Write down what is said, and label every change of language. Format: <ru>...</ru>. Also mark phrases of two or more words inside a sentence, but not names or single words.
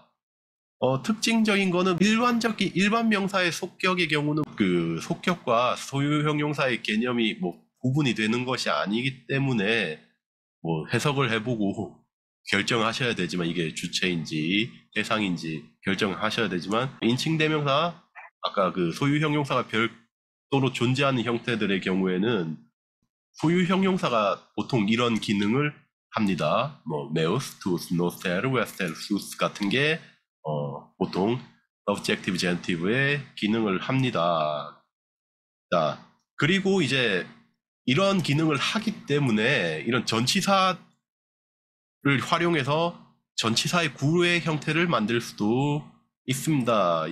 <ko>특징적인 거는 일반 명사의 속격의 경우는 그 속격과 소유 형용사의 개념이 뭐 구분이 되는 것이 아니기 때문에 뭐 해석을 해보고 결정하셔야 되지만 이게 주체인지 대상인지 결정하셔야 되지만 인칭 대명사 아까 그 소유 형용사가 별도로 존재하는 형태들의 경우에는 소유 형용사가 보통 이런 기능을 합니다.</ko> <la>뭐 meus, tus, noster, vester,</la> <ko>sus 같은 게 보통</ko> <en>subjective, genitive</en> <ko>의 기능을 합니다. 자, 그리고 이제 이런 기능을 하기 때문에 이런 전치사를 활용해서 전치사의 구의 형태를 만들 수도 있습니다.</ko>